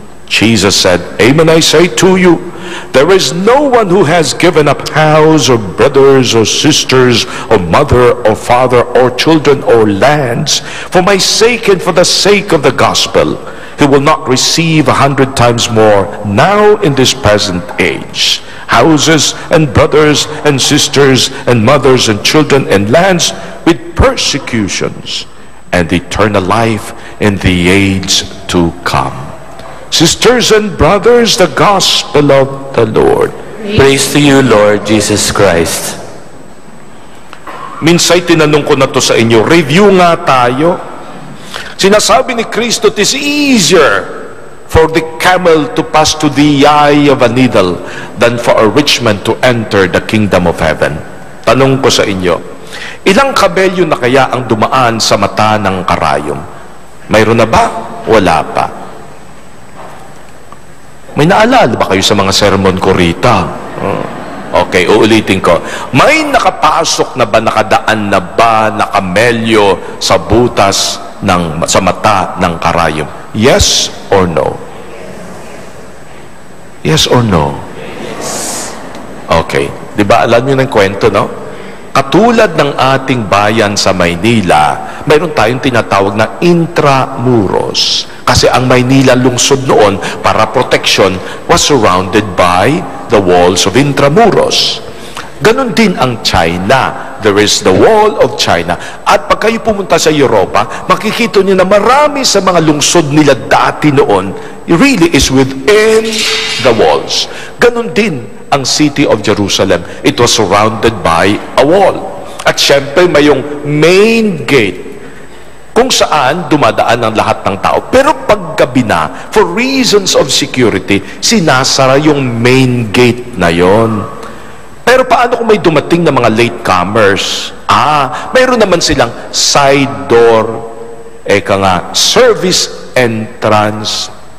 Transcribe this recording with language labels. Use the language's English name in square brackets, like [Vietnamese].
[English] Jesus said, "Amen, I say to you, there is no one who has given up house or brothers or sisters or mother or father or children or lands for my sake and for the sake of the gospel, who will not receive 100 times more now in this present age, houses and brothers and sisters and mothers and children and lands, with persecutions, and eternal life in the age to come." Sisters and brothers, the gospel of the Lord. Praise to you, Lord Jesus Christ. [Filipino] Minsay tinanong ko na to sa inyo, review nga tayo. Sinasabi ni Kristo, [English] it is easier for the camel to pass to the eye of a needle than for a rich man to enter the kingdom of heaven. [Filipino] Tanong ko sa inyo, ilang kabelyo na kaya ang dumaan sa mata ng karayom? Mayroon na ba? Wala pa. May naalala ba kayo sa mga sermon ko rita? Okay, uulitin ko. May nakapasok na ba, nakadaan na ba, na kamelyo sa butas sa mata ng karayom? [English] Yes or no? Yes or no? Okay. [Filipino] Di ba alam niyo ng kwento, no? Katulad ng ating bayan sa Maynila, mayroon tayong tinatawag na intramuros. Kasi ang Maynila lungsod noon para [English] protection was surrounded by the walls of intramuros. [Filipino] Ganon din ang China. [English] There is the wall of China. [Filipino] At pag kayo pumunta sa Europa, makikita niyo na marami sa mga lungsod nila dati noon [English] really is within the walls. [Filipino] Ganon din ang [English] city of Jerusalem. It was surrounded by a wall. [Filipino] At syempre may yung main gate kung saan dumadaan ang lahat ng tao. Pero paggabi na, [English] for reasons of security, [Filipino] sinasara yung main gate na yon. Pero paano kung may dumating na mga latecomers? Mayroon naman silang [English] side door, service entrance.